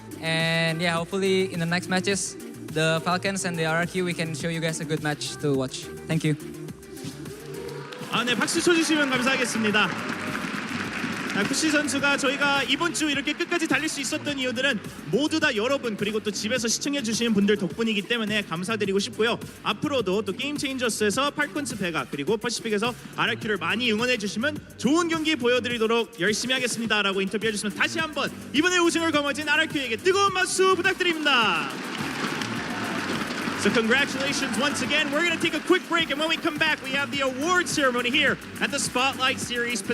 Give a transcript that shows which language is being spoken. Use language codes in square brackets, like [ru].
[en] And yeah, hopefully in the next matches, the Falcons and the RRQ, we can show you guys a good match to watch. Thank you. [ko] 네, 박수 쳐주시면 감사하겠습니다. 쿠시 선수가 저희가 이번 주 이렇게 끝까지 달릴 수 있었던 이유들은 모두 다 여러분 그리고 또 집에서 시청해 주시는 분들 덕분이기 때문에 감사드리고 싶고요. 앞으로도 또 게임 체인저스에서 팔콘스 베가 그리고 퍼시픽에서 RRQ를 많이 응원해 주시면 좋은 경기 보여드리도록 열심히 하겠습니다 라고 인터뷰해 주시면 다시 한번 이번에 우승을 거머쥔 RRQ에게 뜨거운 박수 부탁드립니다. [en] So congratulations once again. We're going to take a quick break, and when we come back, we have the award ceremony here at the Spotlight Series Pacific.